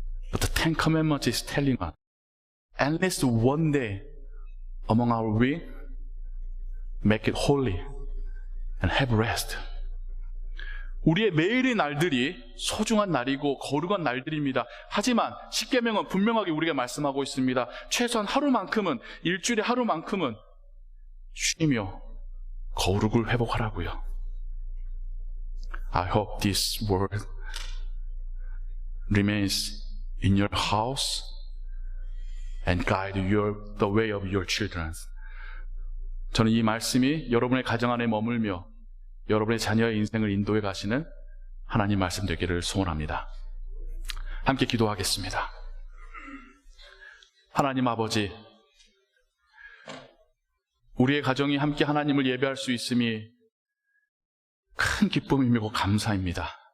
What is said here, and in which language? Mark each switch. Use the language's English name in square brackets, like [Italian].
[English] But the Ten Commandments is telling us, at least one day among our week, make it holy and have rest. [Korean] 우리의 매일의 날들이 소중한 날이고 거룩한 날들입니다. 하지만 십계명은 분명하게 우리에게 말씀하고 있습니다. 최소한 하루만큼은, 일주일에 하루만큼은 쉬며 거룩을 회복하라고요. [English] I hope this word remains in your house and guide the way of your children. [Korean] 저는 이 말씀이 여러분의 가정 안에 머물며 여러분의 자녀의 인생을 인도해 가시는 하나님 말씀 되기를 소원합니다. 함께 기도하겠습니다. 하나님 아버지, 우리의 가정이 함께 하나님을 예배할 수 있음이 큰 기쁨이고 감사입니다.